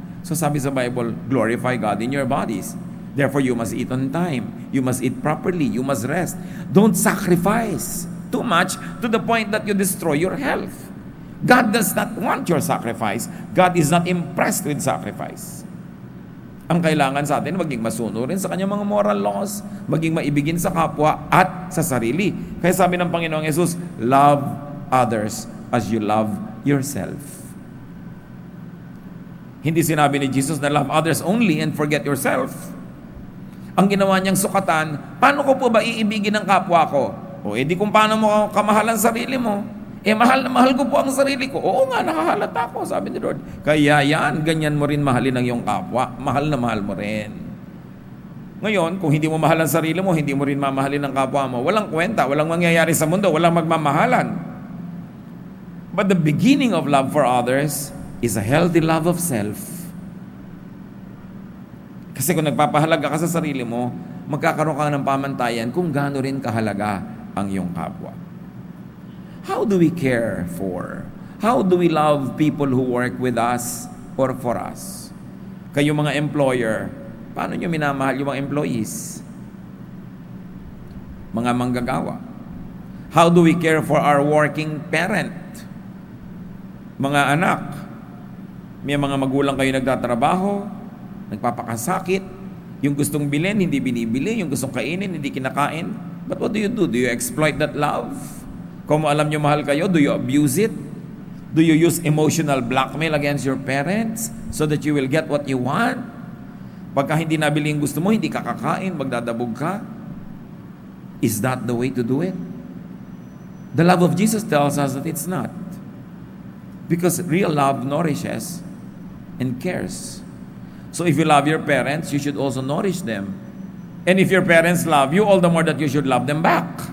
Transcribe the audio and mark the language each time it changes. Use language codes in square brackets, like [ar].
[en] So [tl] sabi sa [en] Bible, glorify God in your bodies. Therefore, you must eat on time. You must eat properly. You must rest. Don't sacrifice too much to the point that you destroy your health. God does not want your sacrifice. God is not impressed with sacrifice. [tl] Ang kailangan sa atin, maging masunurin sa kanyang mga [en] moral laws, [tl] maging maibigin sa kapwa at sa sarili. Kaya sabi ng Panginoong Yesus, [en] love others as you love yourself. [tl] Hindi sinabi ni Jesus na [en] love others only and forget yourself. [tl] Ang ginawa niyang sukatan, paano ko po ba iibigin ang kapwa ko? O di kung paano mo kamahalan sarili mo? Mahal na mahal ko po ang sarili ko. Oo nga, nakahalata ko, sabi ni Lord. Kaya yan, ganyan mo rin mahalin ang iyong kapwa. Mahal na mahal mo rin. Ngayon, kung hindi mo mahal ang sarili mo, hindi mo rin mamahalin ang kapwa mo. Walang kwenta, walang mangyayari sa mundo, walang magmamahalan. [en] But the beginning of love for others is a healthy love of self. [tl] Kasi kung nagpapahalaga ka sa sarili mo, magkakaroon ka ng pamantayan kung gaano rin kahalaga ang iyong kapwa. [en] How do we care for? How do we love people who work with us or for us? [tl] Kayo mga employer, paano nyo minamahal yung mga employees? Mga manggagawa. [en] How do we care for our working parent? [tl] Mga anak, may mga magulang kayo nagtatrabaho, nagpapakasakit, yung gustong bilhin, hindi binibili, yung gustong kainin, hindi kinakain. [en] But what do you do? Do you exploit that love? [tl] Kung alam nyo mahal kayo, [en] do you abuse it? Do you use emotional blackmail against your parents so that you will get what you want? [tl] Pagka hindi nabili yung gusto mo, hindi ka kakain, magdadabog ka. [en] Is that the way to do it? The love of Jesus tells us that it's not. Because real love nourishes and cares. So if you love your parents, you should also nourish them. And if your parents love you, all the more that you should love them back.